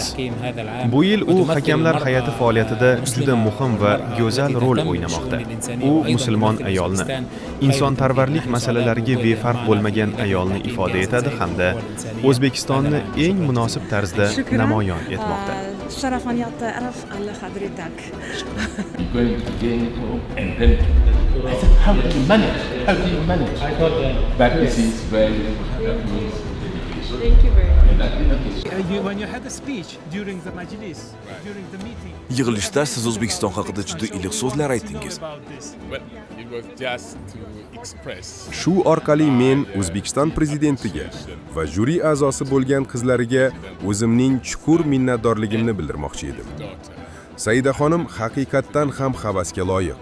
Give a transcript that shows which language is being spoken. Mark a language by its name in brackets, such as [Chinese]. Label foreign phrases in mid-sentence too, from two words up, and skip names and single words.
[Uzbek] Bu yil u hakamlar hay'ati faoliyatida juda muhim va go'zal rol o'ynamoqda. U musulmon ayolni, insonparvarlik masalalariga befarq bo'lmagan ayolni ifoda etadi hamda O'zbekistonni eng munosib tarzda namoyon etmoqda. Sharafaniyatda araf alla hadritak. [English] How do you manage? How do you manage? I thought that this is very Thank you very much. When you had a speech during the majlis, during the meeting. [Uzbek] Yig'ilishda siz O'zbekiston haqida juda iliq so'zlar aytdingiz. Shu orqali men O'zbekiston prezidentiga va juri a'zosi bo'lgan qizlariga o'zimning chuqur minnatdorligimni bildirmoqchi edim. Saida xonim haqiqatdan ham havasga loyiq.